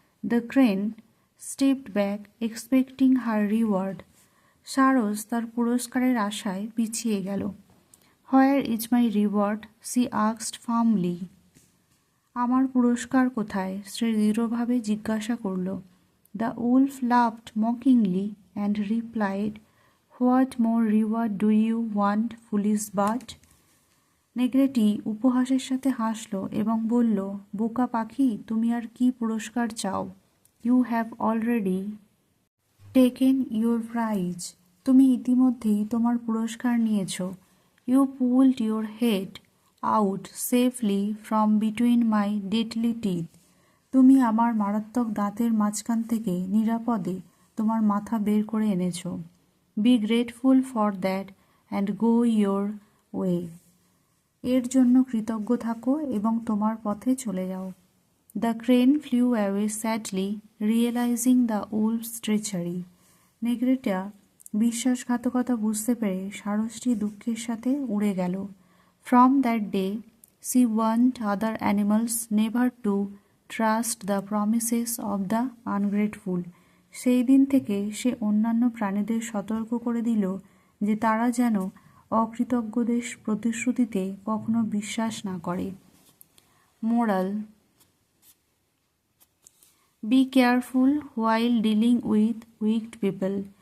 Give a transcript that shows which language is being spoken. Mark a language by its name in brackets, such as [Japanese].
[English] The crane stepped back, expecting her reward. [Bangla] সারস তার পুরস্কারের আশায় পিছিয়ে গেল। [English] Where is my reward? she asked firmly. [Bangla] আমার পুরস্কার কোথায়? সে দৃঢ়ভাবে জিজ্ঞাসা করল। [English] The wolf laughed mockingly and replied, What more reward do you want, foolish butt? [Bangla] নেকড়েটি উপহাসের সাথে হাসল এবং বলল, বোকা পাখি, তুমি আর কি পুরস্কার চাও? [English] You have already taken your prize. [Bangla] তুমি ইতিমধ্যেই তোমার পুরস্কার নিয়েছ। [English] You pulled your head out safely from between my deadly teeth. [Bangla] তুমি আমার মারাত্মক দাঁতের মাঝখান থেকে নিরাপদে তোমার মাথা বের করে এনেছ। [English] Be grateful for that and go your way. [Bangla] এর জন্য কৃতজ্ঞ থাকো এবং তোমার পথে চলে যাও। [English] The crane flew away sadly, realizing the wolf's treachery. [Bangla] নেকড়েটা বিশ্বাসঘাতকতা বুঝতে পেরে সারসটি দুঃখের সাথে উড়ে গেল। [English] From that day, she warned other animals never to trust the promises of the ungrateful. [Bangla] সেই দিন থেকে সে অন্যান্য প্রাণীদের সতর্ক করে দিল যে তারা যেন অকৃতজ্ঞদের প্রতিশ্রুতিতে কখনো বিশ্বাস না করে। [English] Moral: be careful while dealing with wicked people.